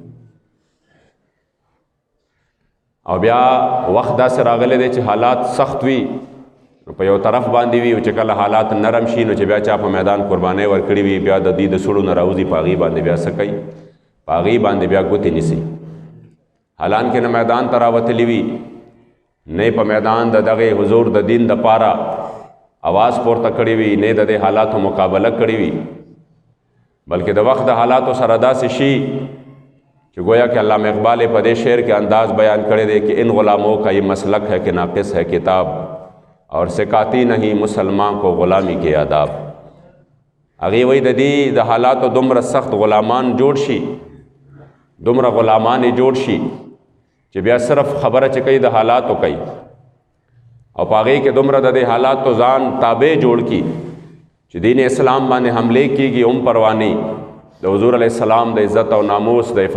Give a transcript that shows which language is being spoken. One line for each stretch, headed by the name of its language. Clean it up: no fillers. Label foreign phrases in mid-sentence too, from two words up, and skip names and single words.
Pashto: او بیا وخت داسې راغلی دی چې حالات سخت وي نو په یو طرف باندې وي او چې کله حالات نرم شي نو چې بیا چا په میدان قربانۍ ورکړي وي بیا د دې د سړو نه راوځي په هغې باندې بیا څه کوي په هغې باندې بیا ګوتې نیسي. حالانکې نه میدان ته راوتلي وي نه په میدان د دغه حضور د دین دپاره आवाज़ پورته کړی وي نه د دې حالاتو مقابله کړی وي بلکې د وخت د حالاتو سره داسې شي چې
Urdu: گویا کہ
Pashto: علامہ اقبال په دې شعر کې انداز بیان کړی دی
Urdu: کہ ان غلاموں کا یہ مسلک ہے کہ ناقص ہے کتاب اور سکھاتی نہیں مسلمان کو غلامی کے آداب.
Pashto: هغې وایي د دې د حالاتو دومره سخت غلامان جوړ شي دومره غلامان جوړ شي چې بیا صرف خبره چې کوي د حالاتو کوي او په هغې کې دومره د دې حالاتو ځان تابع جوړ کړي چې دین اسلام باندې حملې کېږي هم پروا نه د حضور
Arabic: علیه السلام
Pashto: د عزت او ناموس د